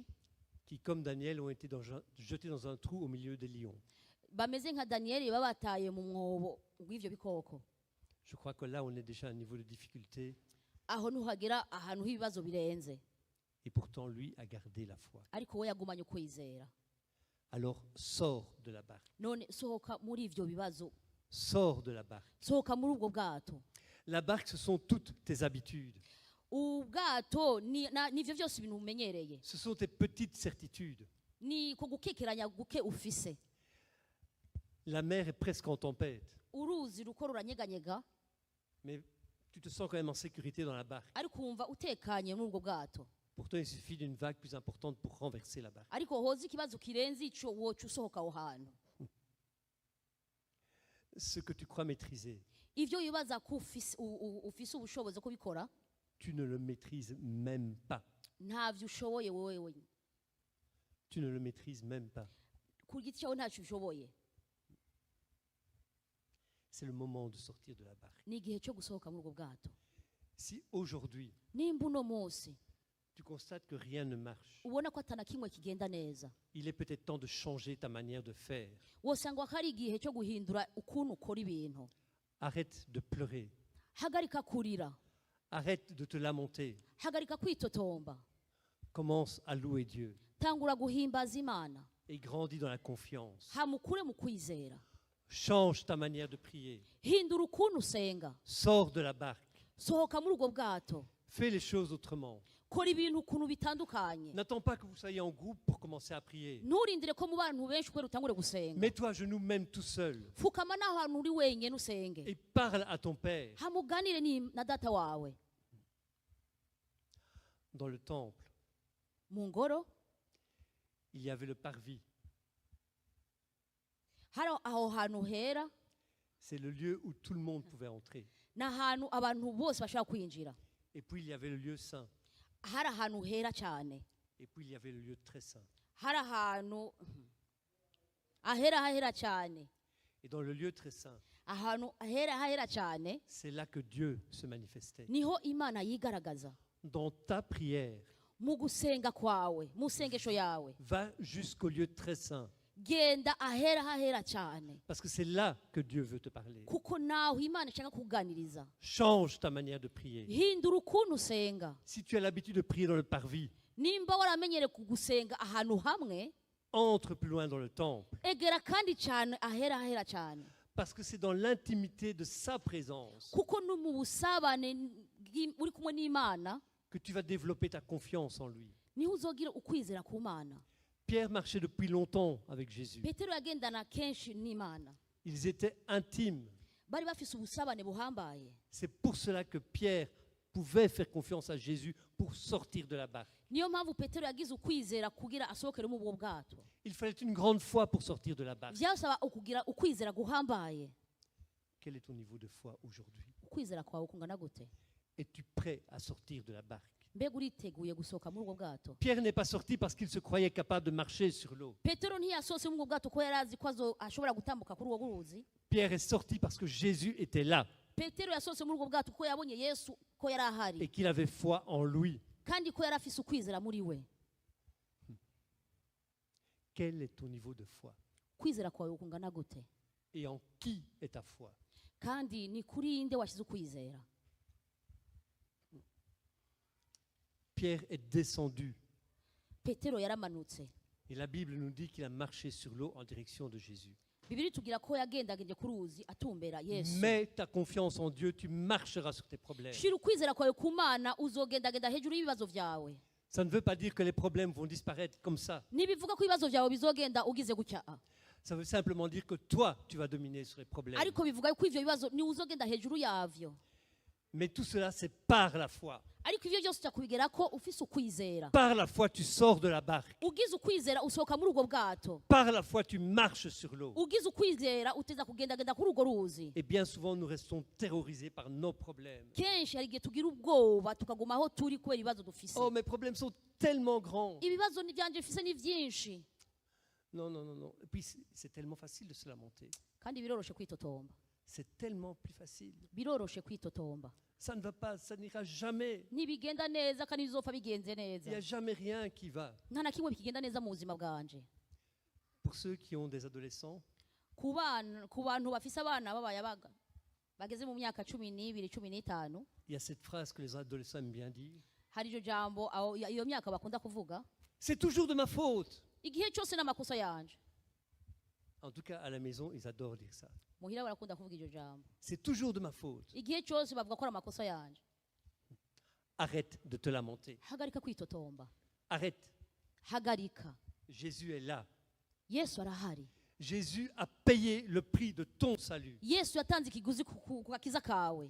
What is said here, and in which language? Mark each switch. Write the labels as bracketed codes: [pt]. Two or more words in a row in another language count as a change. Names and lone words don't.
[fr] qui, comme Daniel, ont été jetés dans un trou au milieu des lions. [rn] bameze nka daniyeli babataye mu mwobo w'ivyo bikoko. [fr] Je crois que là, on est déjà à un niveau de difficulté. [rn] aho ntuhagera ahantu h'ibibazo birenze, [fr] Et pourtant, lui a gardé la foi. [rn] ariko we yagumanye ukwizera. [fr] Alors, sors de la barque. [rn] none sohoka muri ivyo bibazo, [fr] Sors de la barque. [rn] sohoka muri ubwo bwato. [fr] La barque, ce sont toutes tes habitudes. [rn] ubwato nivyo vyose ibintu umenyereye, [fr] Ce sont tes petites certitudes. [rn] ni ko gukekeranya guke ufise. [fr] La mer est presque en tempête, [rn] uruzi ruko ruranyeganyega, [fr] mais tu te sens quand même en sécurité dans la barque. [rn] ariko wumva utekanye muri ubwo bwato. [fr] Pourtant, il suffit d'une vague plus importante pour renverser la barque. [rn] ariko hoza ikibazo kirenze ico woca usohoka aho hantu. [fr] Ce que tu crois maîtriser, [rn] ivyo wibaza ko ufise ubushobozi bwo kubikora, [fr] tu ne le maîtrises même pas. [rn] ntavyo ushoboye wewe. [fr] Tu ne le maîtrises même pas. [rn] ku giti cyawe ntacyo ushoboye. [fr] C'est le moment de sortir de la barque. [rn] ni igihe cyo gusohoka muri ubwo bwato. [fr] Si aujourd'hui, [rn] nimba uno munsi [fr] tu constates que rien ne marche. [rn] ubona ko atana kimwe kigenda neza, [fr] Il est peut-être temps de changer ta manière de faire. [rn] wosanga ko ari igihe cyo guhindura ukuntu ukora ibintu. [fr] Arrête de pleurer. [rn] Hagarika kurira, [fr] Arrête de te lamenter. [rn] hagarika kwitotomba, [fr] Commence à louer Dieu [rn] tangura guhimbaza Imana, [fr] et grandis dans la confiance. [rn] hamukure mu kwizera, [fr] Change ta manière de prier. [rn] hindura ukuntu usenga, [fr] Sors de la barque. [rn] sohoka muri ubwo bwato, [fr] Fais les choses autrement. [rn] kora ibintu ukuntu bitandukanye. [fr] N'attends pas que vous soyez en groupe pour commencer à prier. [rn] Nturindire ko mu bantu benshi kubera utangure gusenga, [fr] Mets-toi à genoux même tout seul [rn] fukama n'aho hantu uri wenyine usenge, [fr] et parle à ton Père. [rn] hamuganire na data wawe. [fr] Dans le temple, [rn] Mu ngoro [fr] il y avait le parvis. [rn] hari aho hantu hera, [fr] C'est le lieu où tout le monde pouvait entrer. [rn] ni ahantu abantu bose bashobora kwinjira. [fr] Et puis il y avait le lieu saint. [rn] Hari ahantu hera cyane, [fr] Et puis il y avait le lieu très saint. [rn] hari ahantu ahera cyane, [fr] Et dans le lieu très saint, [rn] ahantu ahera cyane [fr] c'est là que Dieu se manifestait. [rn] niho Imana yigaragaza. [fr] Dans ta prière, [rn] Mu gusenga kwawe, mu sengesho yawe, [fr] va jusqu'au lieu très saint. [rn] genda ahera cyane, [fr] Parce que c'est là que Dieu veut te parler. [rn] kuko naho Imana ishaka kuganiriza. [fr] Change ta manière de prier. [rn] Hindura ukuntu usenga. [fr] Si tu as l'habitude de prier dans le parvis, [rn] Nimba waramenyere kugusenga ahantu hamwe, [fr] entre plus loin dans le temple. [rn] egera kandi cyane ahera cyane, [fr] Parce que c'est dans l'intimité de sa présence [rn] kuko no mu busabane uri kumwe n'Imana [fr] que tu vas développer ta confiance en lui. [rn] niho uzogira ukwizera ku Mana. [fr] Pierre marchait depuis longtemps avec Jésus. [rn] Petero yagendana kenshi n'Imana, [fr] Ils étaient intimes. [rn] bari bafise ubusabane buhambaye. [fr] C'est pour cela que Pierre pouvait faire confiance à Jésus pour sortir de la barque. [rn] Niyo mpamvu Petero yagize ukwizera kugira asohokere mu ubwo bwato. [fr] Il fallait une grande foi pour sortir de la barque. [rn] Byasaba ukugira ukwizera guhambaye. [fr] Quel est ton niveau de foi aujourd'hui? [rn] Ukwizera kwawe kungana gute? [fr] Es-tu prêt à sortir de la barque? [rn] Mbega uriteguye gusohoka muri ubwo bwato? [fr] Pierre n'est pas sorti parce qu'il se croyait capable de marcher sur l'eau. [rn] Petero ntiyasohotse muri ubwo bwato ko yari azi ko ashobora gutambuka kuri uwo ruzi. [fr] Pierre est sorti parce que Jésus était là [rn] Petero yasohotse muri ubwo bwato ko yabonye Yesu ko yari ahari, [fr] et qu'il avait foi en lui. [rn] kandi ko yari afise ukwizera muri we. [fr] Quel est ton niveau de foi? [rn] Kwizera kwawe kungana gute? [fr] Et en qui est ta foi? [rn] Kandi ni kuri inde washyize ukwizera? [fr] Pierre est descendu [rn] Petero yaramanutse. [fr] et la Bible nous dit qu'il a marché sur l'eau en direction de Jésus. [rn] Bibiri tugira ko yagendagende ku ruzi atumbera Yesu. [fr] Mets ta confiance en Dieu, tu marcheras sur tes problèmes. [rn] Shira ukwizera kwawe ku Mana, uzogendagenda hejuru y'ibibazo vyawe. [fr] Ça ne veut pas dire que les problèmes vont disparaître comme ça. [rn] Nibivuga ko ibibazo vyawe bizogenda ugize gutya. [fr] Ça veut simplement dire que toi, tu vas dominer sur les problèmes. [rn] Ariko bivuga ko ivyo bibazo ni uzogenda hejuru yavyo. [fr] Mais tout cela, c'est par la foi. [rn] Ariko ivyo byose utakubigera ko ufise ukwizera. [fr] Par la foi, tu sors de la barque. [rn] Ugize ukwizera usohoka muri ubwo bwato. [fr] Par la foi, tu marches sur l'eau. [rn] Ugize ukwizera uteza kugendagenda kuri urwo ruzi. [fr] Et bien souvent, nous restons terrorisés par nos problèmes. [rn] Kenshi hari igihe tugira ubwoba tukaguma aho turi kubera ibibazo dufise. [fr] Oh, mes problèmes sont tellement grands. [rn] Ibibazo byanje mfise ni vyinshi, [fr] Non, non, non, non. Et puis, c'est tellement facile de se lamenter. [rn] kandi biroroshe kwitotomba. [fr] C'est tellement plus facile. [rn] Biroroshe kwitotomba. [fr] Ça ne va pas, ça n'ira jamais. [rn] Nibigenda neza kandi bizopfa bigenze [fr] Il n'y [rn] neza. [fr] a jamais rien qui va. [rn] Nta na kimwe bikigenda neza mu buzima bwanje. [fr] Pour ceux qui ont des adolescents, [rn] Ku bantu bafise abana babayabaga bageze mu myaka 12, 15, [fr] il y a cette phrase que les adolescents aiment bien dire. [rn] hari iryo jambo iyo myaka bakunda kuvuga, [fr] C'est toujours de ma faute. [rn] igihe cyose n'amakosa yanje. [fr] En tout cas, à la maison, ils adorent dire ça. [rn] Muhira barakunda kuvuga iryo jambo, [fr] C'est toujours de ma faute. [rn] igihe cyose bavuga ko ari amakosa yanje. [fr] Arrête de te lamenter. [rn] Hagarika kwitotomba, [fr] Arrête. [rn] hagarika. [fr] Jésus est là. [rn] Yesu arahari. [fr] Jésus a payé le prix de ton salut. [rn] Yesu yatanze ikiguzi ku gakiza kawe.